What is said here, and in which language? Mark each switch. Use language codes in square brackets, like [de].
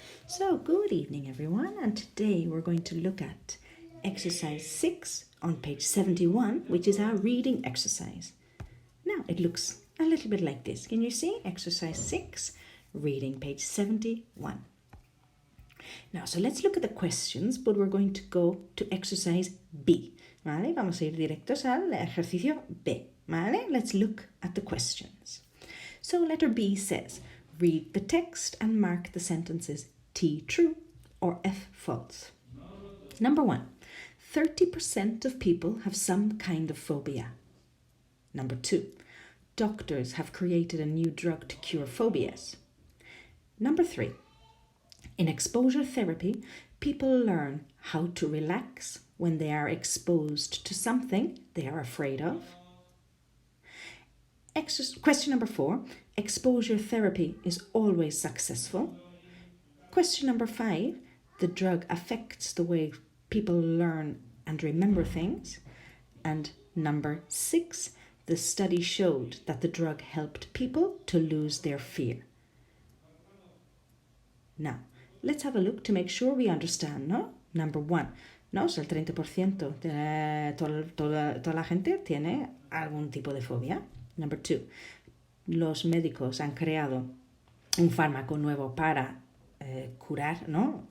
[en] So, good evening, everyone, and today we're going to look at exercise 6 on page 71, which is our reading exercise. Now, it looks a little bit like this. Can you see? Exercise 6, reading page 71. Now, so let's look at the questions, but we're going to go to exercise B. [es] ¿Vale? Vamos a ir directos al ejercicio B. ¿Vale? [en] Let's look at the questions. So, letter B says, read the text and mark the sentences T true or F false. Number 1, 30% of people have some kind of phobia. Number 2, doctors have created a new drug to cure phobias. Number 3, in exposure therapy, people learn how to relax when they are exposed to something they are afraid of. Question number 4, exposure therapy is always successful. Question number 5, the drug affects the way people learn and remember things. And number 6, the study showed that the drug helped people to lose their fear. Now, let's have a look to make sure we understand, ¿no? Number 1, ¿no? [es] O sea, el 30% de toda la gente tiene algún tipo de fobia. Number 2, los médicos han creado un fármaco nuevo para curar, ¿no?